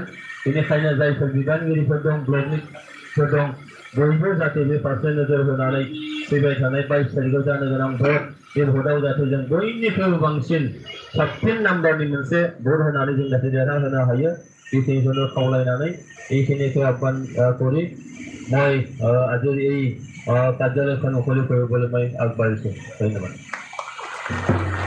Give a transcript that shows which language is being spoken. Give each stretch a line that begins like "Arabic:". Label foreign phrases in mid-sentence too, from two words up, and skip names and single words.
Bodo: बेनिखायनो जायफोर बिबानगिरिफोर दं ब्लकनिफोर दं बयबो जाहाथे बे फारसे नोजोर होनानै फैबाय थानाय 22 तारिखआव जानो गोनां भट बे भटआव जाहाथे जों बयनिख्रुइबो बांसिन साबसिन नाम्बारनि मोनसे भट होनानै जों जाहाथे देरहाहोनो हायो बेखिनिखौनो खावलायनानै
Assamese: এইখিনিকে আহ্বান কৰি মই আজিৰ এই কাৰ্যালয়খন মুকলি কৰিবলৈ মই আগবাঢ়িছোঁ। ধন্যবাদ।